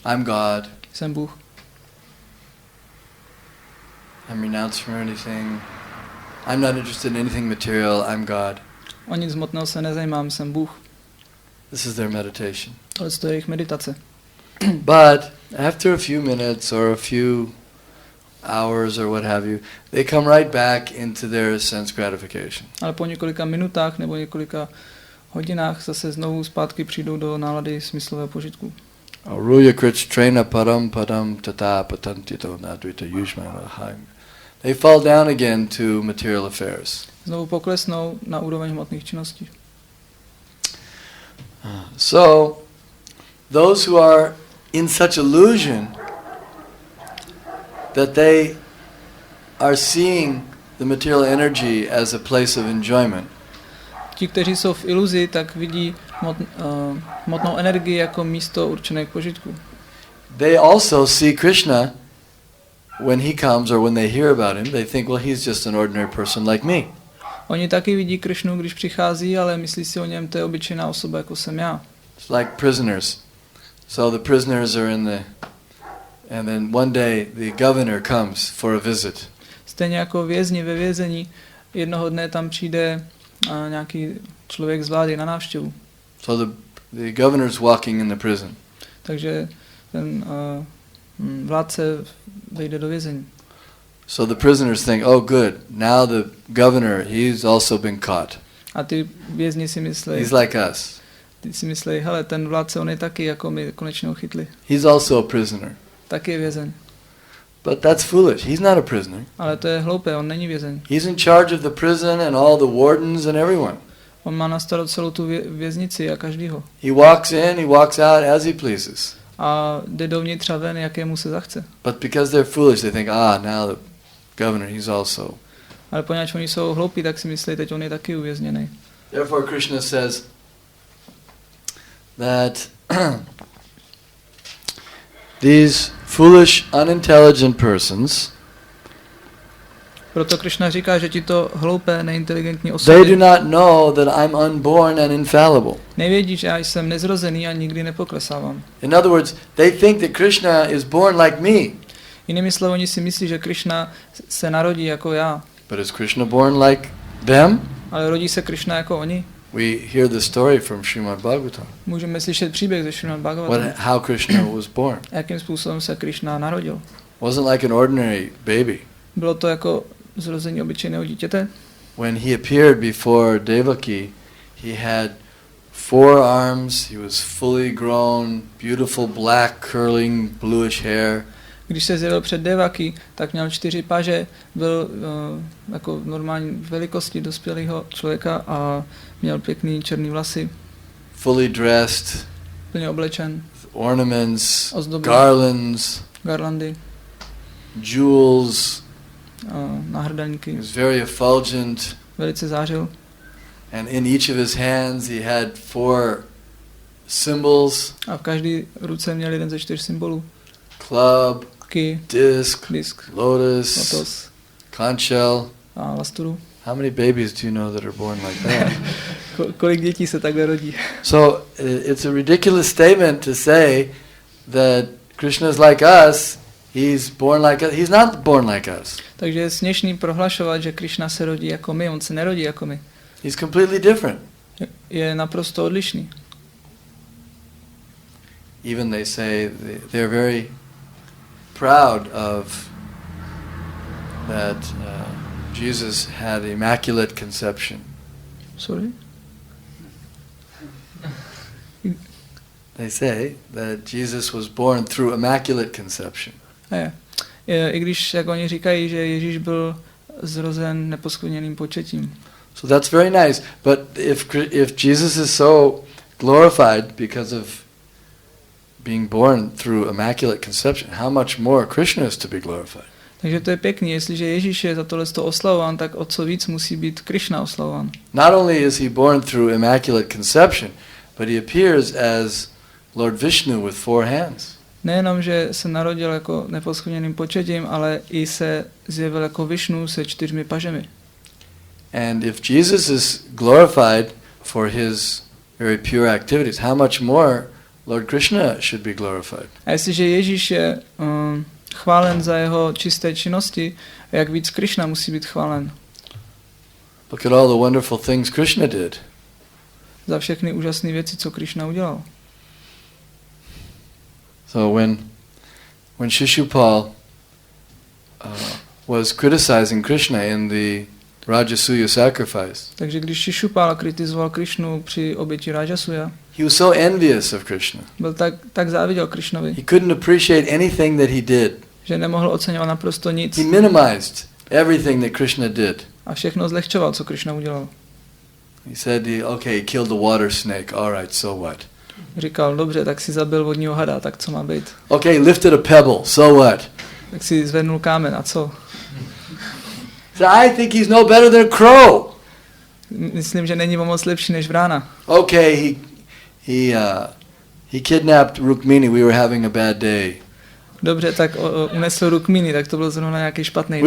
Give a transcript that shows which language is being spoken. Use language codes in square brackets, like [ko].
[en] I'm God. [cs] Jsem Bůh. [en] I'm renounced from anything. I'm not interested in anything material. I'm God. [cs] O nic hmotného se nezajímám, jsem Bůh. [en] This is their meditation. [cs] Ale to je jejich meditace. [en] But after a few minutes or a few hours or what have you, they come right back into their sense gratification. [cs] Ale po několika minutách nebo několika hodinách zase znovu zpátky přijdou do nálady smyslového požitku. [sa] Aruya krich trena param padam tata patantito nadvita yujmanahaim. [en] They fall down again to material affairs. [cs] Znovu poklesnou na úroveň hmotných činností. [en] So, those who are in such illusion that they are seeing the material energy as a place of enjoyment. [cs] Ti, kteří jsou v iluzi, tak vidí hmotnou energii jako místo určené k požitku. [en] They also see Krishna when he comes or when they hear about him. They think, well, he's just an ordinary person like me. [cs] Oni taky vidí Krishnu, když přichází, ale myslí si o něm, to je obyčejná osoba, jako jsem já. [en] It's like prisoners. So the prisoners are in the, and then one day the governor comes for a visit. [cs] Stejně jako vězni ve vězení, jednoho dne tam přijde nějaký člověk z vlády na návštěvu. [en] So the governor's walking in the prison. [cs] Takže ten vládce vejde do vězení. [en] So the prisoners think, oh good, now the governor, he's also been caught. [cs] A ty vězni si myslí, [en] He's like us. [cs] ty si myslí, hele, ten vládce, on je taky, jako my, konečně ho chytli. [en] He's also a prisoner. [cs] Taky je vězeň. [en] But that's foolish. He's not a prisoner. [cs] Ale to je hloupé, on není vězeň. [en] He's in charge of the prison and all the wardens and everyone. [cs] On má na starost celou tu věznici a každýho. [en] He walks in, he walks out as he pleases. [cs] A jde dovnitř a ven, jakému se zachce. [en] But because they're foolish, they think, now the governor, he's also. [cs] Ale poněvadž oni jsou hloupí, tak si myslí, teď on je taky uvězněný. [en] Therefore Krishna says that these foolish, unintelligent persons, [cs] proto Krishna říká, že tito hloupé, neinteligentní [en] they [cs] osoby [en] do not know that I'm unborn and infallible. [cs] nevědí, že já jsem nezrozený a nikdy nepoklesávám. [en] In other words, they think that Krishna is born like me. [cs] Jinými slovy, oni si myslí, že Krishna se narodí jako já. [en] But is Krishna born like them? [cs] Ale rodí se Krishna jako oni. [en] We hear the story from Srimad Bhagavatam. [cs] Můžeme slyšet příběh ze Srimad Bhagavatam. [en] How Krishna was born. [cs] Jakým způsobem se Krishna narodil. [en] Wasn't like an ordinary baby. [cs] Bylo to jako zrození obyčejného dítěte. [en] When he appeared before Devaki, he had 4 arms, he was fully grown, beautiful black curling bluish hair. [cs] Když se zjevil před Devaki, tak měl 4 paže, byl jako normální velikosti dospělého člověka a měl pěkný černý vlasy. [en] Fully dressed, [cs] plně oblečen, [en] ornaments, [cs] ozdoby, [en] garlands, [cs] garlandy, [en] jewels. [cs] náhrdelníky. [en] He was very effulgent. [cs] Velice zářil. [en] And in each of his hands he had 4 symbols. [cs] A v každé ruce měl jeden ze 4 symbolů. [en] Club, Key, disc, [cs] disk, [en] lotus, conch shell. [cs] A lasturu. [en] How many babies do you know that are born like that? [cs] Kolik dětí se takhle rodí? [en] So it's a ridiculous statement to say that Krishna is like us. He's born like us. He's not born like us. [cs] Takže je směšný prohlašovat, že Krishna se rodí jako my. On se nerodí jako my. [en] He's completely different. [cs] Je naprosto odlišný. [en] Even they say they're very proud of that Jesus had immaculate conception. Sorry? They say that Jesus was born through immaculate conception. [cs] I když, jak oni říkají, že Ježíš byl zrozen neposkvrněným početím. [en] So that's very nice, but if Jesus is so glorified because of being born through immaculate conception, how much more Krishna is to be glorified? [cs] Takže to je pěkný, jestliže Ježíš je za tohle oslavován, tak o co víc musí být Krishna oslavován. [en] Not only is he born through immaculate conception, but he appears as Lord Vishnu with 4 hands. [cs] Nejenom, že se narodil jako neposkvrněným početím, ale i se zjevil jako Vishnu se 4 pažemi. [en] And if Jesus is glorified for his very pure activities, how much more Lord Krishna should be glorified? [cs] A jestliže Ježíš je chválen za jeho čisté činnosti, jak víc Krishna musí být chválen. [en] Look at all the wonderful things Krishna did. [cs] Za všechny úžasné věci, co Krishna udělal. [en] So when Shishupal was criticizing Krishna in the Rajasuya sacrifice, [cs] takže když Shishupal kritizoval Krishnu při oběti Rajasuya, [en] he was so envious of Krishna. [cs] Byl tak záviděl Krishnovi. [en] He couldn't appreciate anything that he did. [cs] Že nemohl oceňovat naprosto nic. [en] He minimized everything that Krishna did. [cs] A všechno zlehčoval, co Krishna udělal. [en] He said, okay, he killed the water snake. All right, so what? [cs] Říkal, dobře, tak si zabil vodního hada, tak co má být? [en] Okay, lifted a pebble. So what? [cs] Tak si zvednul kámen, a co? [en] So I think he's no better than a crow. [cs] Myslím, že není moc lepší než vrána. [en] Okay, he kidnapped Rukmini. We were having a bad day. [cs] Dobře, tak unesl Rukmini, tak to byl zrovna nějaký špatný den.